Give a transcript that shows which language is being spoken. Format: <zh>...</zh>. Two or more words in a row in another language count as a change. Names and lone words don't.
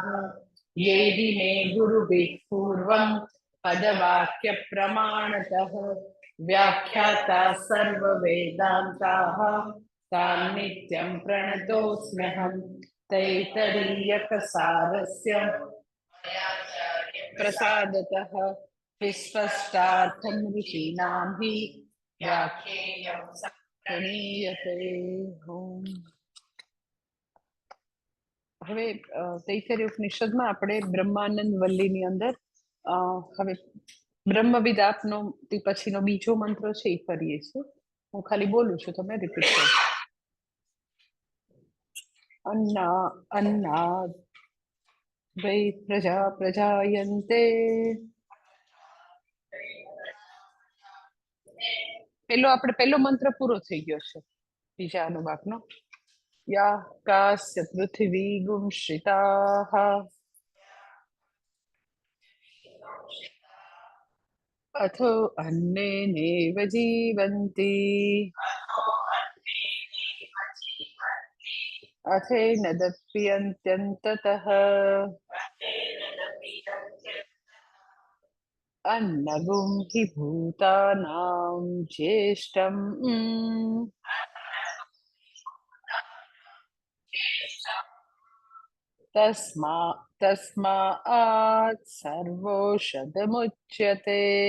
<sa>येदि मे गुरुभिः पूर्वं पदवाक्यप्रमाणतः व्याख्याता सर्ववेदान्ताः तान् नित्यं प्रणतोऽस्म्यहम्। तैतरीयकसारस्य प्रसादतः विस्पष्टार्थं ऋषीणां हि व्याख्येयं प्रणीयते।</sa> <gu>હવે તૈતરીય ઉપનિષદમાં આપણે બ્રહ્માનંદ વલ્લીની અંદર હવે બ્રહ્મવિદ આપનો તે પછીનો બીજો મંત્ર છે એ કરીએ છીએ. હું ખાલી બોલું છું, તમે રિપીટ કરો.</gu> <sa>अन्ना अन्ना वै प्रजा प्रजायन्ते</sa> <gu>પેલો મંત્ર પૂરો થઈ ગયો છે. બીજા અનુવાકનો</gu> <sa>યા કાસ્ય પૃથ્વી ગુંશ્રિતાઃ अथो अन्नेनेव जीवन्ति अथेनदप्यन्त्यन्ततः अन्नगुं हि भूतानां ज्येष्ठम् तस्मात् सर्वौषधमुच्यते।</sa>